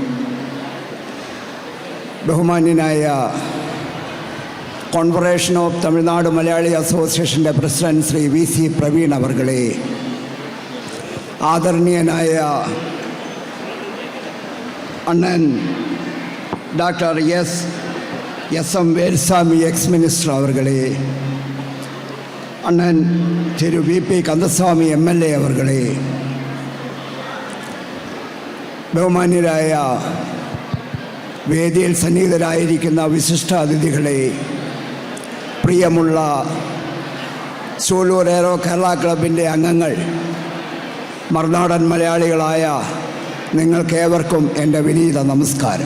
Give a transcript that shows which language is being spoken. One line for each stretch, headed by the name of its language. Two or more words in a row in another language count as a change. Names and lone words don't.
Malayalam: ബഹുമാന്യനായ കോൺഫെഡറേഷൻ ഓഫ് തമിഴ്നാട് മലയാളി അസോസിയേഷൻ്റെ പ്രസിഡന്റ് ശ്രീ VC പ്രവീൺ അവർകളെ, ആദരണീയനായ
Tamil: அண்ணன் டாக்டர் எஸ்.எம். வேல்சாமி எக்ஸ் மினிஸ்டர் அவர்களே, அண்ணன் திரு வி.பி. கந்தசாமி எம்எல்ஏ அவர்களே,
Malayalam: ബഹുമാന്യരായ വേദിയിൽ സന്നിഹിതരായിരിക്കുന്ന വിശിഷ്ട അതിഥികളെ, പ്രിയമുള്ള സൂലൂർ എയ്റോ കേരള ക്ലബിൻ്റെ അംഗങ്ങൾ, മറുനാടൻ മലയാളികളായ നിങ്ങൾക്കേവർക്കും എൻ്റെ വിനീത നമസ്കാരം.